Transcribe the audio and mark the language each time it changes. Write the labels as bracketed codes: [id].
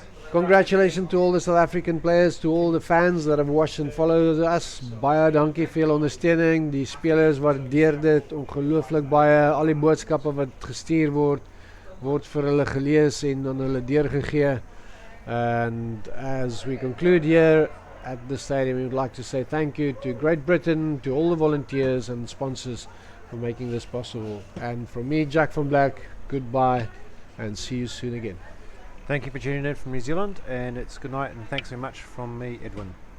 [en] Congratulations to all the South African players, to all the fans that have watched and followed us. [af] Baie dankie, veel ondersteuning. Die spelers waardeer dit ongelooflik baie. Al die boodskappe wat gestuur word. word vir hulle gelees en aan hulle deurgegee. [en] And as we conclude here at the stadium, we would like to say thank you to Great Britain, to all the volunteers and sponsors for making this possible. And from me, Jack van Blerk, goodbye and see you soon again. Thank you for tuning in from New Zealand, and it's good night and thanks very much from me, Edwin.